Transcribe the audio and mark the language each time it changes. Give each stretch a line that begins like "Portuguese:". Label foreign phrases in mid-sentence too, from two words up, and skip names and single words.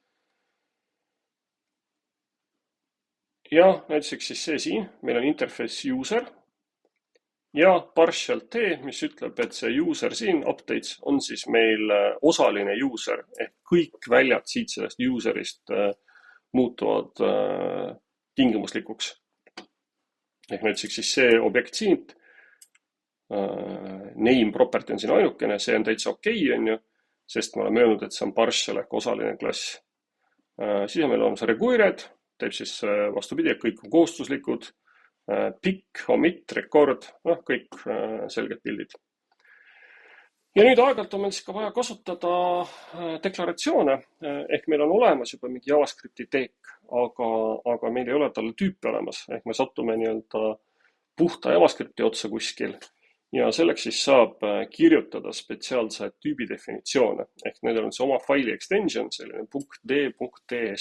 Estonian: Ja näiteks siis see siin, meil on
English: interface user
Estonian: ja
English: partial T,
Estonian: mis ütleb, et see user siin, updates, on siis meil osaline user, ehk kõik väljad siit sellest user'ist muutuvad tingimuslikuks. Ehk näiteks siis see objekt siin,
English: name property
Estonian: on siin ainukene, see on täitsa okei, on ju, sest me oleme öelnud, et see on partial ehk osaline klass. Siis on meil olemas required, teeb siis vastupidi, et kõik on kohustuslikud,
English: pick, omit, record,
Estonian: kõik selged pildid. Ja nüüd aeg-ajalt on meil siis ka vaja kasutada deklaratsioone, ehk meil on olemas juba mingi JavaScripti teek, aga meil ei ole talle tüüpi olemas, ehk me sattume nii-öelda puhta JavaScripti otsa kuskil ja selleks siis saab kirjutada spetsiaalse tüübi definitsioone, ehk nendel on see oma faili extension, selline .d.ts.